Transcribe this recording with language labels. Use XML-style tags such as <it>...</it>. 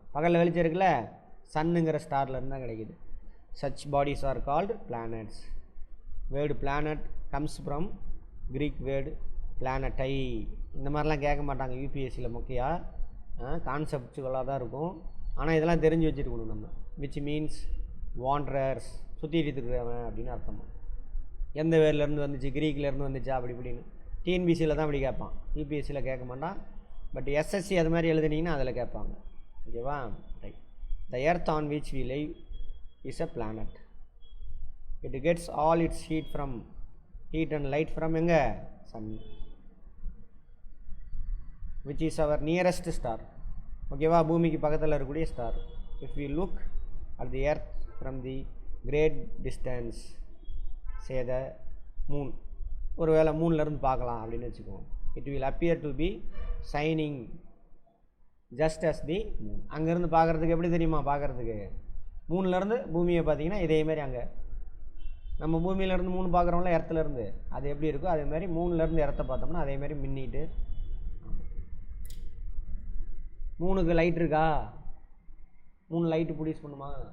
<ta>பகலில் வெளிச்சம் இருக்குல்ல, சன்னுங்கிற ஸ்டார்லேருந்து தான் கிடைக்குது.</ta> <en>Such bodies are called planets. Word planet comes from Greek word planetai.</en> <ta>இந்த மாதிரிலாம் கேட்க மாட்டாங்க யூபிஎஸ்சியில். முக்கியம் கான்செப்டுகளாக தான் இருக்கும். ஆனால் இதெல்லாம் தெரிஞ்சு வச்சுருக்கணும் நம்ம.</ta> <en>which means wanderers,</en> <ta>சுற்றிட்டு இருக்கிறவன் அப்படின்னு அர்த்தம். எந்த வேர்லேருந்து வந்துச்சு, க்ரீக்லேருந்து வந்துச்சா அப்படி இப்படின்னு. டிஎன்பிசியில் தான் அப்படி கேட்பான், யூபிஎஸ்சியில் கேட்க மாட்டான். பட் எஸ்எஸ்சி அது மாதிரி எழுதுனீங்கன்னா அதில் கேட்பாங்க. ஓகேவா? Right.</ta> <en>The earth on which we live is a planet. It gets all its heat and light from</en> <ta>எங்க?</ta> <en>Sun, which is our nearest star.</en> <ta>ஓகேவா? பூமிக்கு பக்கத்தில் இருக்கக்கூடிய star.</ta> <en>If we look at the earth from the great distance, say the moon,</en> <ta>ஒருவேளை மூன்லேருந்து பார்க்கலாம் அப்படின்னு வச்சுக்கோங்க.</ta> <en>It will appear to be shining just as the moon.</en> <ta>அங்கேருந்து பார்க்குறதுக்கு எப்படி தெரியுமா? பார்க்குறதுக்கு மூணுலேருந்து பூமியை பார்த்தீங்கன்னா இதேமாரி அங்கே நம்ம பூமியிலேருந்து மூணு பார்க்குறோம்ல, எர்த்துலேருந்து, அது எப்படி இருக்கோ அதேமாதிரி மூணுலேருந்து எர்த்தை பார்த்தோம்னா அதேமாதிரி மின்னிட்டு. மூணுக்கு லைட் இருக்கா? 3 லைட்டு ப்ரொடியூஸ் பண்ணுமா?</ta>